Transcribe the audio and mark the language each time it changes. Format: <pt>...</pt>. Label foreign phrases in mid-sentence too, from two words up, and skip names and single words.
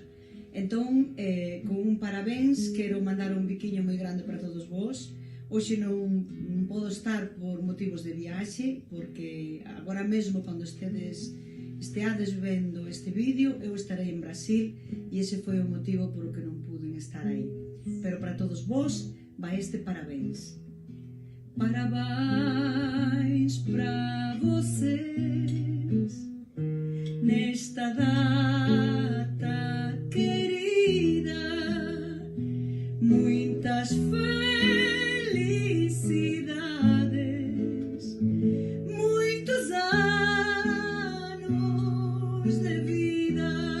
<gl>Entón, con un parabéns, quero mandar un biquiño moi grande para todos vós. Hoxe non podo estar por motivos de viaxe, porque agora mesmo, cando esteades vendo este vídeo, eu estarei en Brasil, e ese foi o motivo por o que non puden estar aí. Pero para todos vós, vai este parabéns.</gl> <pt>Parabéns para vocês nesta data querida, muitas felicidades, muitos anos de vida.</pt>